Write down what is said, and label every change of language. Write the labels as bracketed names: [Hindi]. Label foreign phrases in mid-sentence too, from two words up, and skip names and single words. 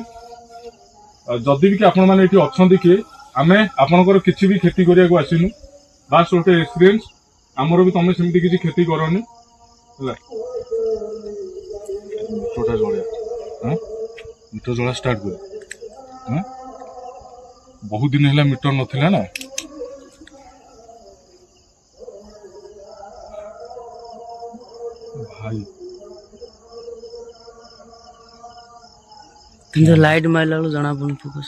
[Odia] ଯଦି ବି କି ଆପଣମାନେ ଏଠି ଅଛନ୍ତି କିଏ, ଆମେ ଆପଣଙ୍କର କିଛି ବି କ୍ଷତି କରିବାକୁ ଆସିନୁ। ବାସ୍ ଗୋଟେ ଏକ୍ସପିରିଏନ୍ସ, ଆମର ବି ତମେ ସେମିତି କିଛି କ୍ଷତି କରନି ହେଲା। ମିଟରଟା ଜଳିଆ ଷ୍ଟାର୍ଟ କର। [Hindi] बहुत दिन है मीटर नथिला ना भाई [Odia] କିନ୍ତୁ ଲାଇଟ୍ ମାରିଲା ବେଳକୁ ଜଣା ପଡୁନି ଫୋକସ୍।